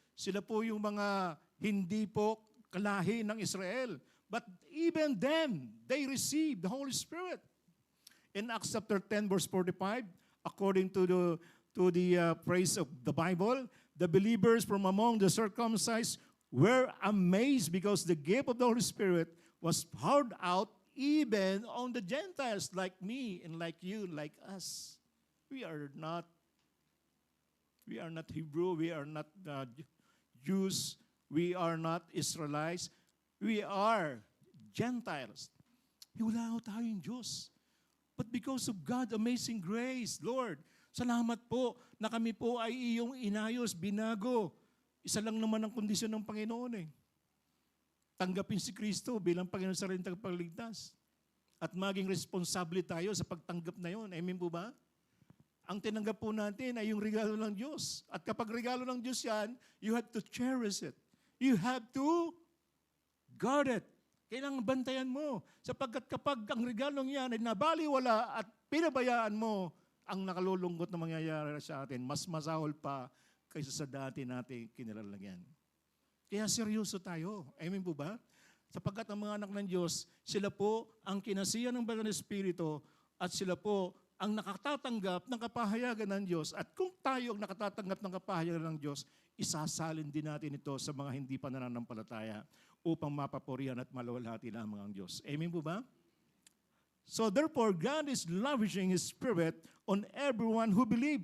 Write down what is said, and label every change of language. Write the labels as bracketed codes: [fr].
[tl] Sila po yung mga hindi po kalahi ng Israel. [en] But even them, they received the Holy Spirit. In Acts chapter 10, verse 45, according to the phrase of the Bible, the believers from among the circumcised were amazed because the gift of the Holy Spirit was poured out even on the Gentiles like me and like you, like us. We are not Hebrew, we are not Jews, we are not Israelites, we are Gentiles. [tl] Wala ho tayong Diyos. [en] But because of God's amazing grace, Lord, [tl] salamat po na kami po ay iyong inayos, binago. Isa lang naman ang kondisyon ng Panginoon eh. Tanggapin si Kristo bilang Panginoon sa rin tagapagligtas. At maging responsable tayo sa pagtanggap na yon. Amen po ba? Ang tinanggap po natin ay yung regalo ng Diyos. At kapag regalo ng Diyos yan, [en] you have to cherish it. You have to guard it. [tl] Kailangan bantayan mo. Sapagkat kapag ang regalong yan ay nabaliwala at pinabayaan mo, ang nakalulungkot na mangyayari sa atin, mas masahol pa kaysa sa dati natin kinilalagyan. Kaya seryoso tayo. Amen po ba? Sapagkat ang mga anak ng Diyos, sila po ang kinasiyan ng Banal na Espiritu at sila po ang nakatatanggap ng kapahayagan ng Diyos. At kung tayo ang nakatatanggap ng kapahayagan ng Diyos, isasalin din natin ito sa mga hindi pa nananampalataya upang mapapurihan at malawalhati lamang ang Diyos. Amen po ba? [en] So therefore, God is lavishing His Spirit on everyone who believe.